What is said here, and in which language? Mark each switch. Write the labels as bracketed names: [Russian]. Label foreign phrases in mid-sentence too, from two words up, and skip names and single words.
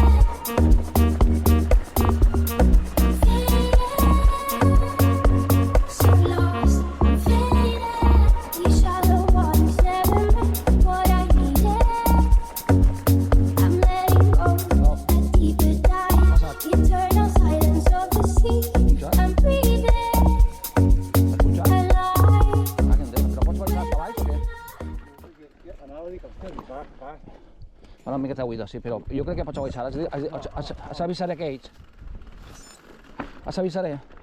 [English] So lost, faded. These shallow waters never meant what I needed. I'm letting go at deeper dive, eternal silence of the sea. I'm breathing alive. [Catalan] Però pots baixar cap a baix o què? Anava a dir que va. Una miqueta buida, sí, però jo crec que pots baixar. Avisaré aquells. Avisaré.